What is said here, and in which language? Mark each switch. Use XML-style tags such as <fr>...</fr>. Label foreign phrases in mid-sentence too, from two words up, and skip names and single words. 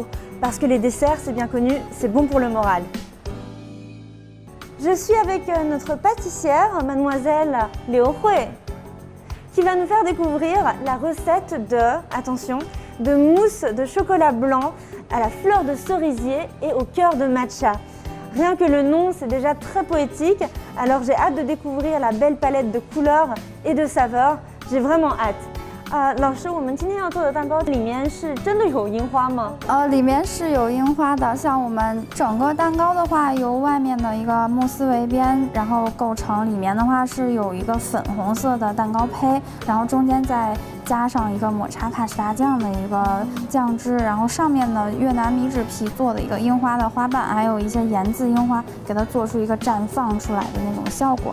<fr>Parce que les desserts, c'est bien connu, c'est bon pour le moral. Je suis avec notre pâtissière, mademoiselle Liu Hui, qui va nous faire découvrir la recette de, attention, de mousse de chocolat blanc à la fleur de cerisier et au cœur de matcha. Rien que le nom, c'est déjà très poétique, alors j'ai hâte de découvrir la belle palette de couleurs et de saveurs. J'ai vraiment hâte.</fr> <zh>老师，我们今天要做的蛋糕里面是真的有樱花吗？里面是有樱花的。像我们整个蛋糕的话，由外面的一个慕斯为边，然后构成，里面的话是有一个粉红色的蛋糕胚，然后中间再加上一个抹茶卡士达酱的一个酱汁，然后上面的越南米纸皮做的一个樱花的花瓣，还有一些盐渍樱花，给它做出一个绽放出来的那种效果。</zh>